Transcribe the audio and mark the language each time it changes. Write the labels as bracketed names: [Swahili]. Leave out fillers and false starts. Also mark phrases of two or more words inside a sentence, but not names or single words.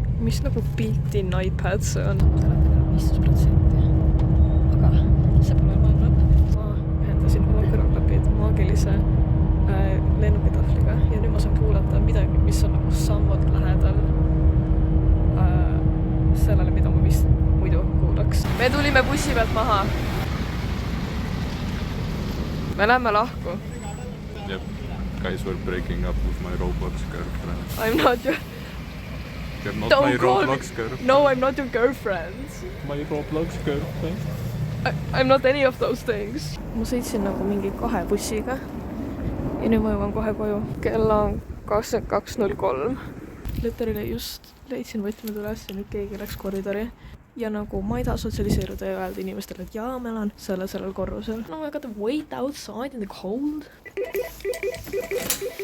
[Estonian] mis nagu built-in iPad see on. 15%. Aga see pole maailma lõpp. Ma ühendasin oma kõrvaklapid maagilise lennukitahvliga ja nüüd ma saan kuulata midagi, mis on nagu sammud lähedal sellele, mida ma vist muidu kuulaks. Me tulime bussi pealt maha. Me läheme lahku. [English] Yep. Guys were breaking up with my Roblox girlfriend. I'm not your... You're not Don't my call Roblox me... girlfriend. No, I'm not your girlfriend. My Roblox girlfriend. I'm not any of those things. [Estonian] Ma sõitsin nagu mingi 2 bussiga ja nüüd ma jõuan kohe koju. Kell on 22.03. Lõterile just leidsin võtmed üles ja nüüd keegi läks koridori. Ja nagu ma ei taha sotsialiseeruda ja öelda inimestele, et jaa, ma elan sellel korrusel. [English] No I gotta wait outside in the cold.